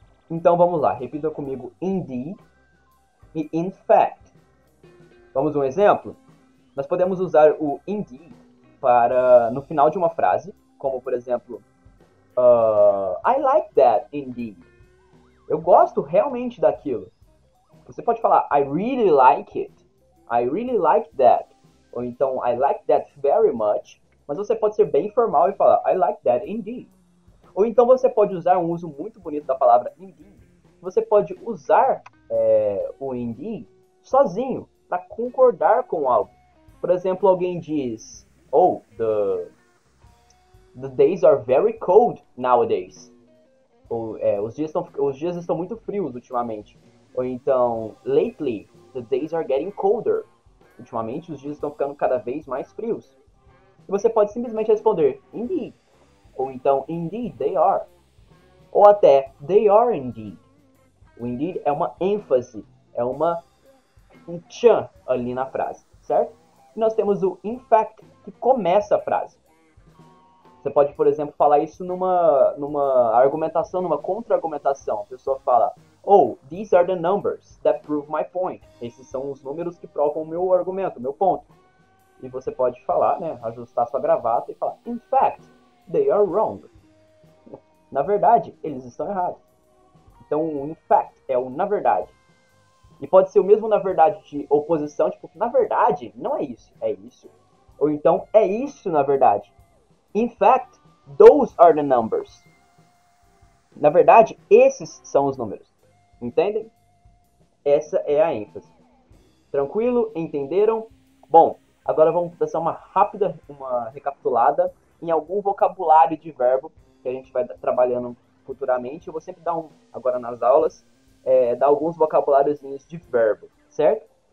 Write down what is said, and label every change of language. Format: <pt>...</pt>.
<pt>Então vamos lá, repita comigo indeed e in fact. Vamos um exemplo? Nós podemos usar o indeed para no final de uma frase, como por exemplo,</pt> <en>I like that indeed.</en> <pt>Eu gosto realmente daquilo. Você pode falar</pt> <en>I really like it. I really like that.</en> <pt>Ou então</pt> <en>I like that very much.</en> <pt>Mas você pode ser bem formal e falar</pt> <en>I like that indeed.</en> <pt>Ou então você pode usar um uso muito bonito da palavra indeed. Você pode usar o indeed sozinho, para concordar com algo. Por exemplo, alguém diz</pt> <en>oh, the days are very cold nowadays.</en> <pt>Ou, os dias estão muito frios ultimamente. Ou então,</pt> <en>lately, the days are getting colder.</en> <pt>Ultimamente, os dias estão ficando cada vez mais frios. E você pode simplesmente responder, indeed. Ou então,</pt> <en>indeed, they are.</en> <pt>Ou até,</pt> <en>they are indeed.</en> <pt>O indeed é uma ênfase, é um tchan ali na frase, certo? E nós temos o in fact, que começa a frase. Você pode, por exemplo, falar isso numa argumentação, numa contra-argumentação. A pessoa fala,</pt> <en>oh, these are the numbers that prove my point.</en> <pt>Esses são os números que provam o meu argumento, o meu ponto. E você pode falar, né, ajustar sua gravata e falar,</pt> <en>in fact, they are wrong.</en> <pt>Na verdade, eles estão errados. Então, o in fact é o na verdade. E pode ser o mesmo na verdade de oposição, tipo, na verdade, não é isso, é isso. Ou então, é isso na verdade.</pt> <en>In fact, those are the numbers.</en> <pt>Na verdade, esses são os números. Entendem? Essa é a ênfase. Tranquilo? Entenderam? Bom, Agora vamos fazer uma recapitulada em algum vocabulário de verbo que a gente vai trabalhando futuramente. Eu vou sempre dar agora nas aulas, dar alguns vocabuláriozinhos de verbo, certo?</pt>